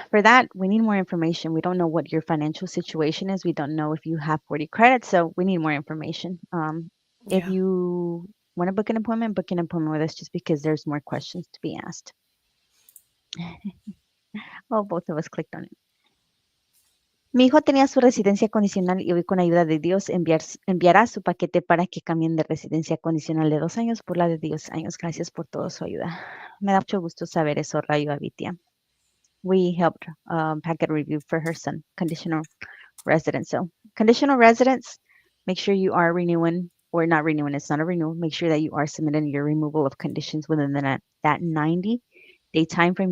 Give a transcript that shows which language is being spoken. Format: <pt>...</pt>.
<en>For that, we need more information. We don't know what your financial situation is. We don't know if you have 40 credits, so we need more information. If Yeah. you want to book an appointment with us just because there's more questions to be asked. Oh, both of us clicked on it.</en> <es>Mi hijo tenía su residencia condicional y hoy con ayuda de Dios enviará su paquete para que cambien de residencia condicional de 2 años por la de 10 años. Gracias por toda su ayuda. Me da mucho gusto saber eso, Rayo Avitia.</es> <en>We helped packet review for her son, conditional residence. So conditional residence, make sure you are renewing or not renewing. It's not a renewal. Make sure that you are submitting your removal of conditions within that 90-day time frame.</en>